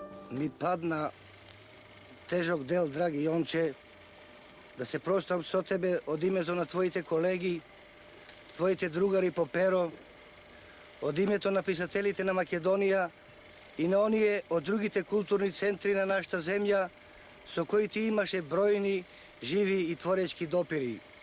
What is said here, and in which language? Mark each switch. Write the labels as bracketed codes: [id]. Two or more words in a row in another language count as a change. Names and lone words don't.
[mk] ми падна тежок дел, драги Јонче, da se prostam со тебе од името на твоите колеги, твоите другари по перо, од името на писателите на Македонија и на оние од другите културни центри на нашата земја со кои ти имаше бројни, живи и творечки допири.